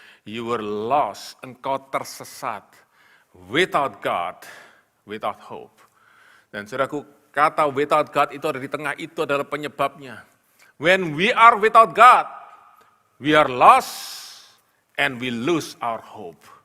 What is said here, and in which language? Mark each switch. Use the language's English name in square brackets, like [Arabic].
[English] You were lost, [Indonesian] engkau tersesat, [English] without God, without hope. [Indonesian] Dan saudaraku, kata [English] without God [Indonesian] itu ada di tengah, itu adalah penyebabnya. [English] When we are without God, we are lost and we lose our hope.